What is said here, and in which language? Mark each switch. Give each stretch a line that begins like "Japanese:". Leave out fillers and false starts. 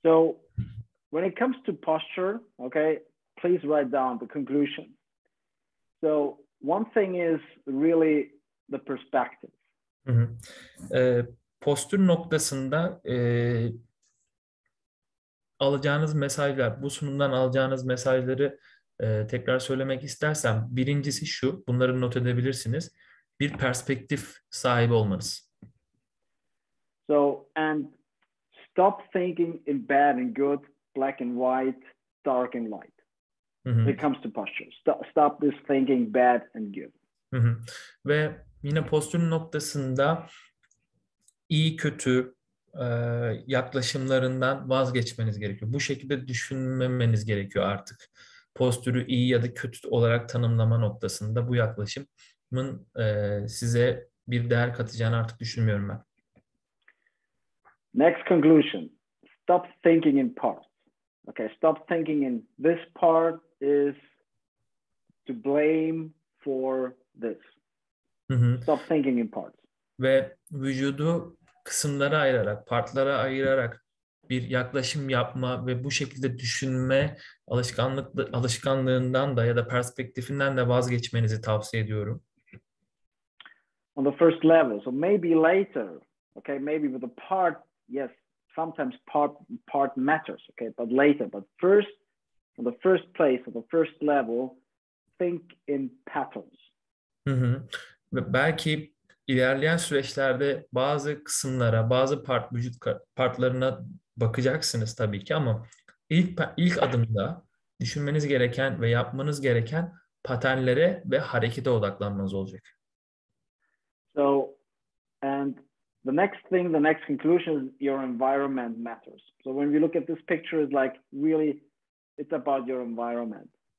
English: So when it comes to posture, okay, please write down the conclusion. So one thing is really the perspective.
Turkish: Postür noktasında alacağınız mesajlar, bu sunumdan alacağınız mesajları tekrar söylemek istersem birincisi şu, bunları not edebilirsiniz. Bir perspektif sahibi olmanız.
English: So, and stop thinking in bad and good, black and white, dark and light. When it comes to posture. Stop this thinking bad and good.
Turkish: Ve yine postür noktasında iyi kötü yaklaşımlarından vazgeçmeniz gerekiyor. Bu şekilde düşünmemeniz gerekiyor artık. Postürü iyi ya da kötü olarak tanımlama noktasında bu yaklaşımın size bir değer katacağını artık düşünmüyorum ben.
English: Next conclusion. Stop thinking in parts. Okay, stop thinking in this part is to blame for this. Stop thinking in parts.
Turkish: Ve vücudu kısımlara ayırarak, partlara ayırarak bir yaklaşım yapma ve bu şekilde düşünme alışkanlığından da ya da perspektifinden de vazgeçmenizi tavsiye ediyorum.
English: On the first level, so maybe later, okay, maybe with a part, yes, sometimes part matters, okay, but later, but first, on the first place, on the first level, think in patterns. Hı hı.
Turkish: Ve belki ilerleyen süreçlerde bazı kısımlara, bazı vücut partlarına bakacaksınız tabii ki ama ilk adımda düşünmeniz gereken ve yapmanız gereken paternlere ve harekete odaklanmanız olacak.
English: So, and the next thing, the next conclusion is your environment matters. So when we look at this picture, it's like really, it's about your environment.